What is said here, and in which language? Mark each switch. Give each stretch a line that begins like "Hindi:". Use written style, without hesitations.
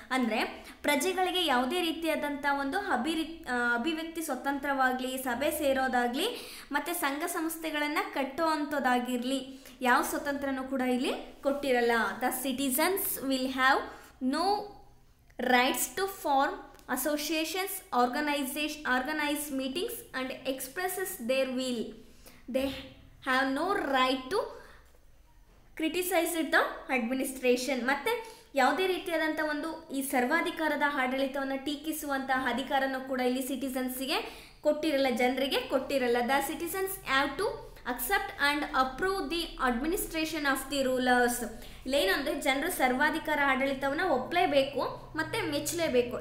Kannada: ಅಂದರೆ ಪ್ರಜೆಗಳಿಗೆ ಯಾವುದೇ ರೀತಿಯಾದಂಥ ಒಂದು ಅಭಿವ್ಯಕ್ತಿ ಸ್ವತಂತ್ರವಾಗಲಿ, ಸಭೆ ಸೇರೋದಾಗಲಿ, ಮತ್ತು ಸಂಘ ಸಂಸ್ಥೆಗಳನ್ನು ಕಟ್ಟುವಂಥದ್ದಾಗಿರಲಿ ಯಾವ ಸ್ವತಂತ್ರನೂ ಕೂಡ ಇಲ್ಲಿ ಕೊಟ್ಟಿರಲ್ಲ.
English: The citizens will have no rights to form associations, organize meetings and expresses their will. They have no right to criticize the administration.
Kannada: ಮತ್ತು ಯಾವುದೇ ರೀತಿಯಾದಂಥ ಒಂದು ಈ ಸರ್ವಾಧಿಕಾರದ ಆಡಳಿತವನ್ನು ಟೀಕಿಸುವಂತಹ ಅಧಿಕಾರನೂ ಕೂಡ ಇಲ್ಲಿ ಸಿಟಿಸನ್ಸಿಗೆ ಕೊಟ್ಟಿರಲ್ಲ, ಜನರಿಗೆ ಕೊಟ್ಟಿರಲ್ಲ.
English: The citizens have to accept and approve the administration of the rulers.
Kannada: ಇಲ್ಲೇನಂದರೆ ಜನರು ಸರ್ವಾಧಿಕಾರ ಆಡಳಿತವನ್ನು ಒಪ್ಪಲೇಬೇಕು ಮತ್ತು ಮೆಚ್ಚಲೇಬೇಕು.